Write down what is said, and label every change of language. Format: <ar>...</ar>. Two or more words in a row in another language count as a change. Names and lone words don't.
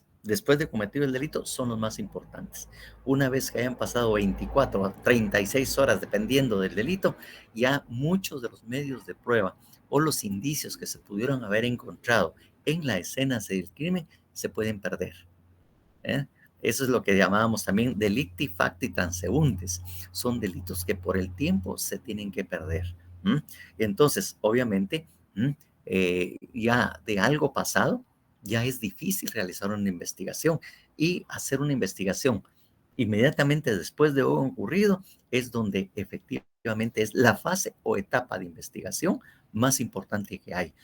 <es>Después de cometido el delito, son los más importantes. Una vez que hayan pasado 24 a 36 horas, dependiendo del delito, ya muchos de los medios de prueba o los indicios que se pudieron haber encontrado en las escenas del crimen se pueden perder. Eso es lo que llamábamos también</es> <la>delicti facti transeuntes.</la> <es>Son delitos que por el tiempo se tienen que perder. Entonces, obviamente, ya de algo pasado, ya es difícil realizar una investigación, y hacer una investigación inmediatamente después de lo ocurrido es donde efectivamente es la fase o etapa de investigación más importante que hay.</es>